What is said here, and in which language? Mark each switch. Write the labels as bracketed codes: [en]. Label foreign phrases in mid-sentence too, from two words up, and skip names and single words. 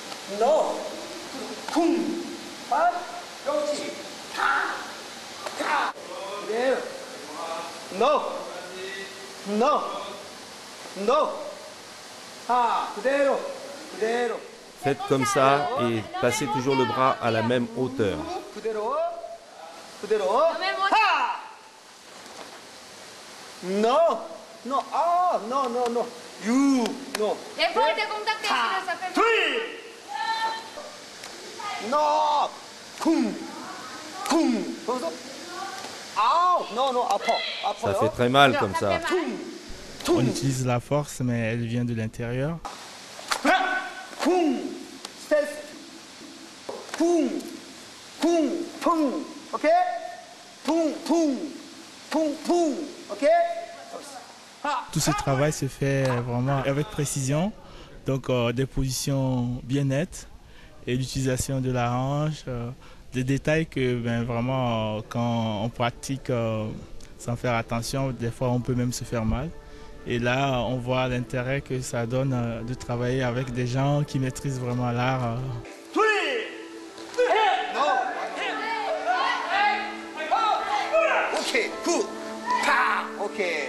[ko] No. 쿵. 파. 그렇지. 타. 타. 그대로. No. [en] No. No. [ko] 아, 그대로. 그대로. [fr] Faites comme ça et passez toujours le bras à la même hauteur. [ko] 그대로. 그대로. 하. [en] No. No. 아, no, no, no. You. No. Deporte contacte [ko] 타. 둘. No. 쿵. 쿵. 거기서 아우. [en] No, no. [ko] 아파. 아파요. [fr] Ça fait très mal comme ça. On utilise la force, mais elle vient de l'intérieur. [ko] 쿵. 스탠스. 쿵. 쿵. 쿵. 오케이? 쿵. 쿵. 쿵. 쿵. 오케이? [fr] Tout ce travail se fait vraiment avec précision, donc des positions bien nettes et l'utilisation de la hanche, des détails que vraiment quand on pratique sans faire attention, des fois on peut même se faire mal. Et là on voit l'intérêt que ça donne de travailler avec des gens qui maîtrisent vraiment l'art. [ko] Ok, 굿, 파, ok.